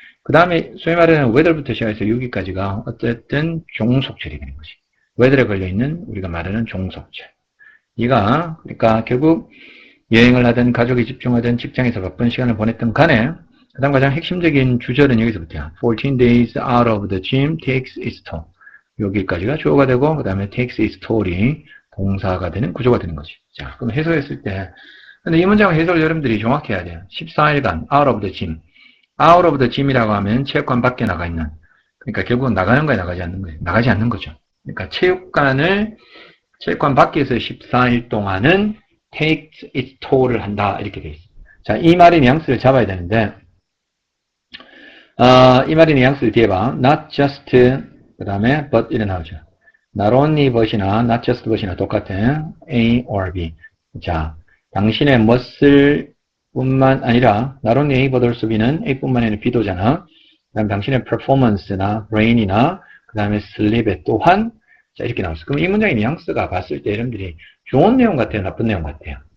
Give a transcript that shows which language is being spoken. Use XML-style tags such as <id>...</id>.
<ko>그 다음에 소위 말하는 whether부터 시작해서 여기까지가 어쨌든 종속절이 되는 것이 whether에 걸려있는 우리가 말하는 종속절. 이가 그러니까 결국 여행을 하든 가족이 집중하든 직장에서 바쁜 시간을 보냈던 간에 그 다음 가장 핵심적인 주절은 여기서부터야.</ko> <en>14 days out of the gym takes its toll.</en> <ko>여기까지가 주어가 되고 그 다음에</ko> <en>takes its toll</en> <ko>이 동사가 되는 구조가 되는 거지. 자, 그럼 해석했을 때 근데 이 문장의 해석을 여러분들이 정확히 해야 돼요. 14일간</ko> <en>out of the gym.</en> <ko>out of the gym이라고 하면 체육관 밖에 나가 있는 그러니까 결국은 나가는 거에 나가지 않는 거예요. 나가지 않는 거죠. 그러니까 체육관 밖에서 14일 동안은</ko> <en>takes its toll</en> <ko>을 한다 이렇게 돼 있어요. 자, 이 말의 뉘앙스를 잡아야 되는데 이 말의 뉘앙스를 뒤에 봐. not just 그 다음에 but 이래 나오죠.</ko> <en>not only but</en> <ko>이나</ko> <en>not just but</en> <ko>이나 똑같은 A or B. 자, 당신의 멋을 뿐만 아니라</ko> <en>not only A but also B</en> <ko>는 A뿐만 아니라 B도잖아. 그 다음에 당신의 performance나 brain이나 그 다음에 sleep에 또한 자, 이렇게 나왔어. 그럼 이 문장의 뉘앙스가 봤을 때 여러분들이 좋은 내용 같아요? 나쁜 내용 같아요?</ko>